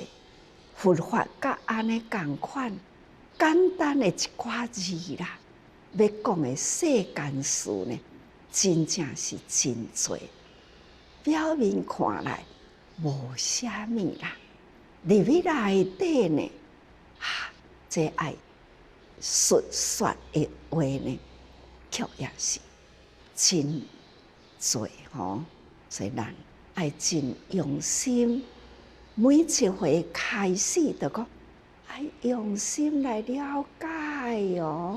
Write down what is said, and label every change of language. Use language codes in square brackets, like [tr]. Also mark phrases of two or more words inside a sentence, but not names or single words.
[nan] 佛法甲安尼共款，简单的一寡字啦，要讲的世间事呢，真正是真侪。表面看来无啥物啦，入去内底呢，这爱述说的话呢，却也是真侪吼。所以咱爱真用心，每一回开始就讲爱用心来了解哦。